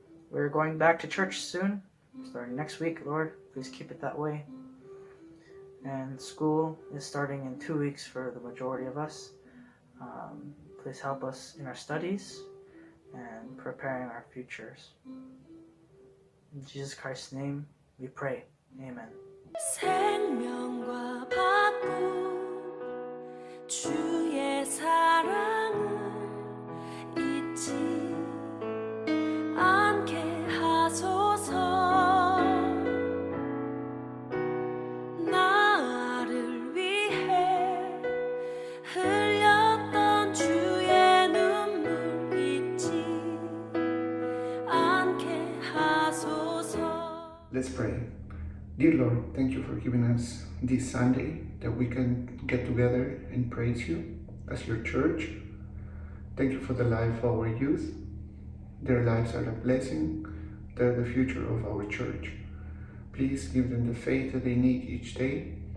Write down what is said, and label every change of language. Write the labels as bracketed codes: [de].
[en] We're going back to church soon, starting next week. Lord, please keep it that way. And school is starting in 2 weeks for the majority of us. Please help us in our studies and preparing our futures. In Jesus Christ's name we pray. Amen. [ko] 생명과 바꿈 주의 사랑을 잊지 않게 하소서. 나를 위해 흘렸던 주의 눈물 잊지 않게 하소서. [en] Let's pray. Dear Lord, thank you for giving us this Sunday that we can get together and praise you as your church. Thank you for the life of our youth. Their lives are a blessing. They're the future of our church. Please give them the faith that they need each day.